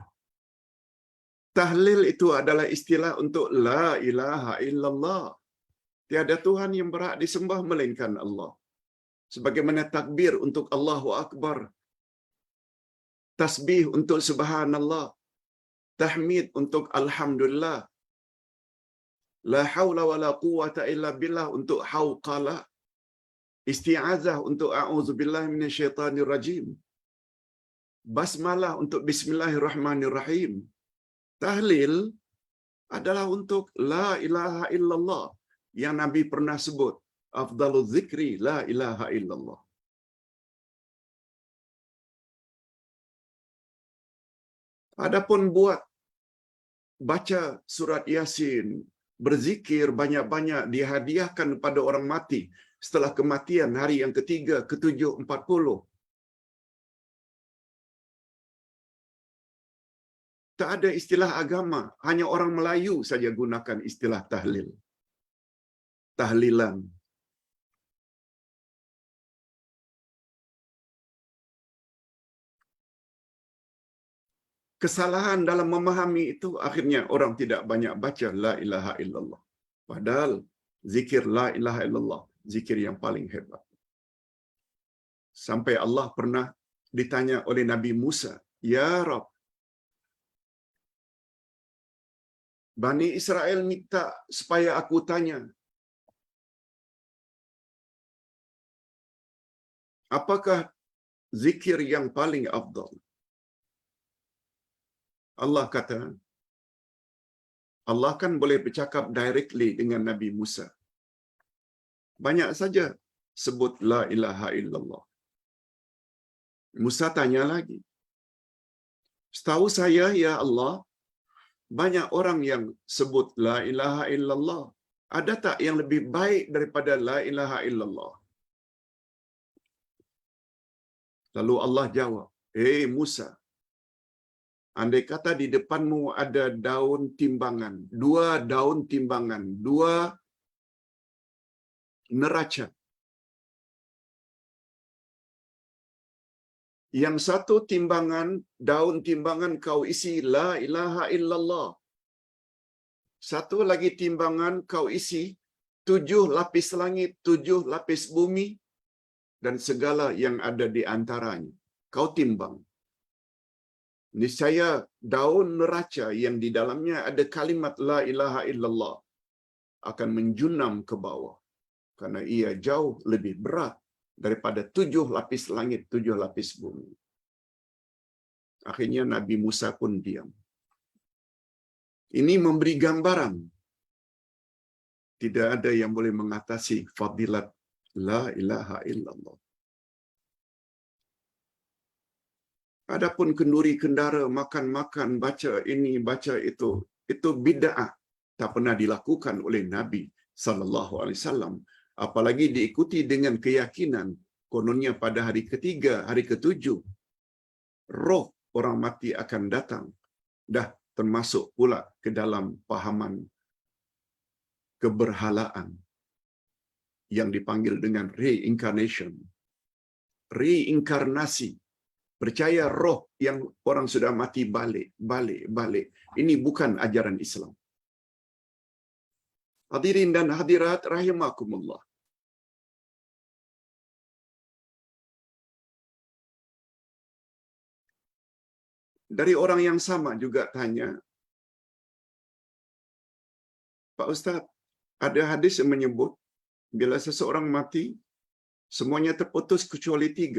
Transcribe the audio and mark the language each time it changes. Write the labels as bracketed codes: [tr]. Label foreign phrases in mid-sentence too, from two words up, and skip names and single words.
[ms] Tahlil itu adalah istilah untuk [ar] لا إله إلا الله. [ms] Tiada Tuhan yang berhak disembah melainkan Allah. Sebagaimana takbir untuk [ar] الله أكبر, [ms] tasbih untuk subhanallah, tahmid untuk alhamdulillah, [ar] لا حول ولا قوة إلا بالله [ms] untuk hauqala, isti'azah untuk [ar] أعوذ بالله من الشيطان الرجيم, [ms] basmalah untuk bismillahirrahmanirrahim. Tahlil adalah untuk [ar] لا إله إلا الله [ms] yang Nabi pernah sebut, [ar] أفضل الذكر لا إله إلا الله. [ms] Adapun buat baca surat Yasin, berzikir banyak-banyak dihadiahkan pada orang mati setelah kematian hari yang ketiga, ketujuh, 40. Tak ada istilah agama, hanya orang Melayu saja gunakan istilah tahlil. Tahlilan. Kesalahan dalam memahami itu akhirnya orang tidak banyak baca [ar] لا إله إلا الله. [ms] Padahal zikir [ar] لا إله إلا الله [ms] zikir yang paling hebat. Sampai Allah pernah ditanya oleh Nabi Musa, [ar] "يا رب, [ms] Bani Israel minta supaya aku tanya, apakah zikir yang paling afdal?" Allah kata, Allah kan boleh bercakap directly dengan Nabi Musa. Banyak saja sebut [ar] لا إله إلا الله. [ms] Musa tanya lagi, "Setahu saya [ar] يا الله, [ms] banyak orang yang sebut [ar] لا إله إلا الله. [ms] Ada tak yang lebih baik daripada [ar] لا إله إلا الله?" [ms] Lalu Allah jawab, Musa, andai kata di depanmu ada daun timbangan, 2 daun timbangan, 2 neraca. Yang satu timbangan, daun timbangan kau isi [ar] لا إله إلا الله. [ms] Satu lagi timbangan kau isi 7 lapis langit, 7 lapis bumi, dan segala yang ada di antaranya. Kau timbang. Niscaya daun neraca yang di dalamnya ada kalimat [ar] لا إله إلا الله [ms] akan menjunam ke bawah. Karena ia jauh lebih berat daripada 7 lapis langit, 7 lapis bumi. Akhirnya Nabi Musa pun diam. Ini memberi gambaran. Tidak ada yang boleh mengatasi fadilat [ar] لا إله إلا الله. [ms] Adapun kenduri kendara, makan-makan, baca ini, baca itu bid'ah. Tak pernah dilakukan oleh Nabi [ar] صلى الله عليه وسلم. [ms] Apalagi diikuti dengan keyakinan kononnya pada hari ketiga, hari ketujuh, roh orang mati akan datang. Dah termasuk pula ke dalam pahaman keberhalaan yang dipanggil dengan reincarnation. Reinkarnasi. Percaya roh yang orang sudah mati balik. Ini bukan ajaran Islam. Hadirin dan hadirat rahimakumullah. Dari orang yang sama juga tanya, Pak Ustaz, ada hadis yang menyebut bila seseorang mati, semuanya terputus kecuali 3.